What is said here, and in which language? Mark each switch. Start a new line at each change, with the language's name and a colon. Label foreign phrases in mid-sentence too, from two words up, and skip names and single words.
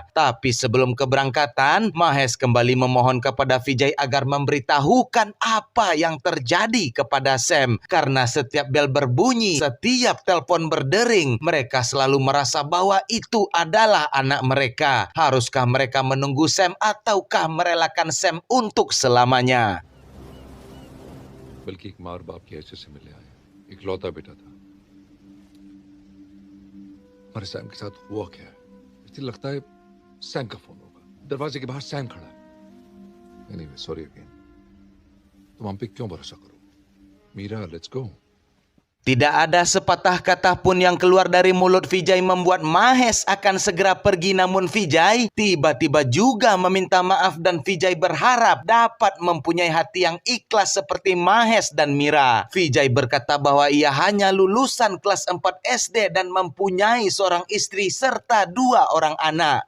Indonesian: Tapi sebelum keberangkatan, Mahesh kembali memohon kepada Vijay agar memberitahukan apa yang terjadi kepada Sam. Karena setiap bel berbunyi, setiap telepon berdering, mereka selalu merasa bahwa itu adalah anak mereka. Haruskah mereka menunggu Sam ataukah merelakan Sam untuk selamanya?
Hindi: बल्कि एक माँ और बाप की हैसियत से मिलने आया इकलौता बेटा था हमारे सैम के साथ हुआ क्या है मुझे लगता है सैम का फोन होगा दरवाजे के बाहर सैम खड़ा है
English: anyway sorry again
Hindi: तुम हम पे क्यों भरोसा करो मीरा
English: let's go
Indonesian: Tidak ada sepatah kata pun yang keluar dari mulut Vijay membuat Mahesh akan segera pergi, namun Vijay tiba-tiba juga meminta maaf dan Vijay berharap dapat mempunyai hati yang ikhlas seperti Mahesh dan Mira. Vijay berkata bahwa ia hanya lulusan kelas 4 SD dan mempunyai seorang istri serta 2 orang anak.